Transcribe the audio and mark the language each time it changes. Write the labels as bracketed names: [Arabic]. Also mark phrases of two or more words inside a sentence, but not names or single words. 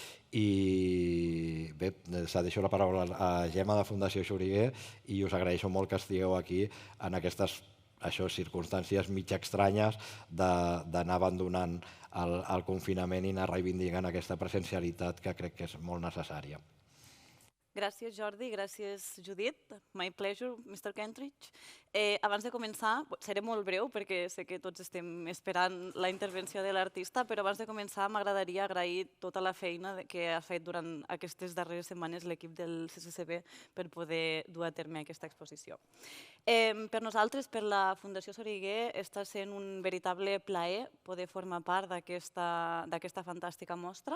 [Catalan] I bé, cedeixo la paraula a Gemma de Fundació Xuriguer i us agraeixo molt que estigueu aquí en aquestes circumstàncies mig estranyes d'anar abandonant el confinament i anar reivindicant aquesta presencialitat que crec que és molt necessària. Gràcies, Jordi. Gràcies, Judit. [English] My pleasure, Mr. Kentridge. [Catalan] Abans de començar, seré molt breu perquè sé que tots estem esperant la intervenció de l'artista, però abans de començar m'agradaria agrair tota la feina que ha fet durant aquestes darreres setmanes l'equip del CCCB per poder dur a terme aquesta exposició. Per nosaltres, per la Fundació Soriguer, està sent un veritable plaer poder formar part d'aquesta fantàstica mostra.